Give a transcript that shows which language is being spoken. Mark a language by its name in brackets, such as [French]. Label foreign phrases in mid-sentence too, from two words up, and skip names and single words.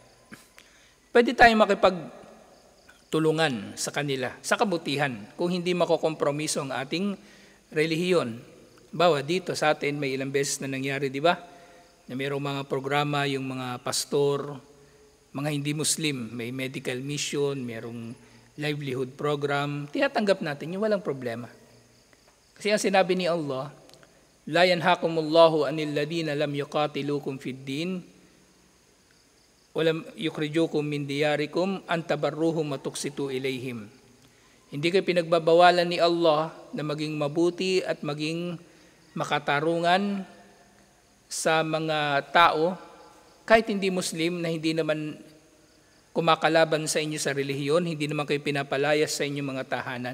[Filipino] Pwede tayong makipagtulungan sa kanila, sa kabutihan, kung hindi makokompromiso ang ating relihiyon. Bawa dito sa atin, may ilang beses na nangyari, di ba? Na mayroong mga programa, yung mga pastor, mga hindi Muslim, may [English] medical mission, [Filipino] mayroong [English] livelihood program, [Filipino] tinatanggap natin yung walang problema. Kasi ang sinabi ni Allah, [Arabic] لا ينهاكم الله عن الذين لم يقاتلوكم في الدين ولم يخرجوكم من دياركم أن تبروهم وتقسطوا إليهم. [Filipino] Hindi kayo pinagbabawalan ni Allah na maging mabuti at maging makatarungan sa mga tao kahit hindi Muslim na hindi naman kumakalaban sa inyo sa relihiyon, hindi naman kayo pinapalayas sa inyong mga tahanan.